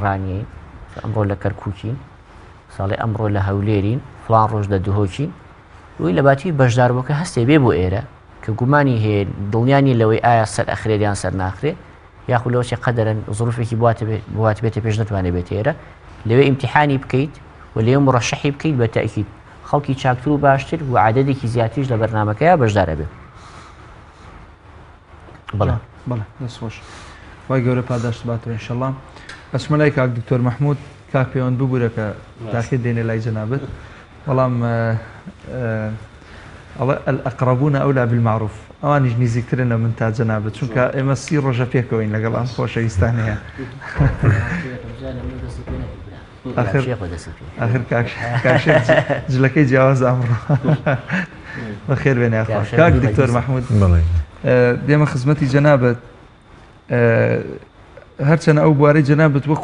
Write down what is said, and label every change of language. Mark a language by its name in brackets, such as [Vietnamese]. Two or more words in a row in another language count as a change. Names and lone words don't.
[Central Kurdish] ڕانیەی ئەمڕۆ لە کەرکووکین ساڵی ئەمڕۆ لە هەولێرین فڵان ڕۆژ لە دهۆکین وی لە باتی بەشداربووکە هەستێ بێ بۆ ئێرە کە گومانی هەیە دڵنیانی لەوەی ئایا سەر ئەخرێت یان سەر ناخرێت یاخود لەوەی قەدەرەن زروفێکی بوات بێتە پێش نتوانێت بێت ئێرە لەوێ ئیمتیحانی بکەیت و لەوێ مڕەشەحی بکەیت بە تەئکید خەڵکی چاکتر و باشتر و عادەدێکی زیاتریش لە بەرنامەکەیە بەشدارە بێت بەڵێ دەست خۆش وای گەورە پاداشت باتەوە ئینشەڵڵا ئەچمە لای کاک دکتۆر مەحموود کاک پەیوەند ببوورە کە تاخیر دێنێ لای جەنابەت بەڵام [Arabic] الأقربون أولى بالمعروف [Central Kurdish] ئەوانیش نزیکترن لە من تا جەنابەت چونکە ئێمە 30 ڕۆژە پێکەوەین لەگەڵ ئەم خۆشەویستان هەیە آخر کاک جلەکەی جیاواز ئەمڕۆ بەخێر بێنێ کاک دکتۆر مەحموود دێمە خزمەتی جەنابەت هەرچەنە ئەو بوارەی جەنابەت وە